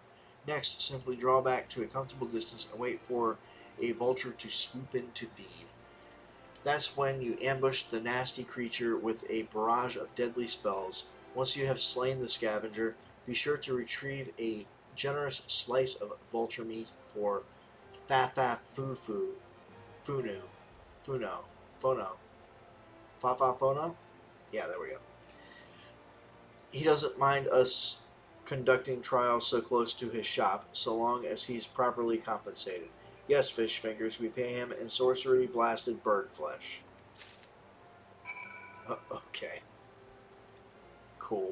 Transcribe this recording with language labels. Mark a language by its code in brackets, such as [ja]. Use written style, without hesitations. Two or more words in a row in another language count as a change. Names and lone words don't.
[en] Next, simply draw back to a comfortable distance and wait for a vulture to swoop in to feed. That's when you ambush the nasty creature with a barrage of deadly spells. Once you have slain the scavenger, be sure to retrieve a generous slice of vulture meat for Fa-Fa-Fu-Fu, Funu, Funo, Fono, Fa-Fa-Fono? Yeah, there we go. He doesn't mind us conducting trials so close to his shop, so long as he's properly compensated. Yes, fish fingers, we pay him in sorcery blasted bird flesh. Okay. Cool.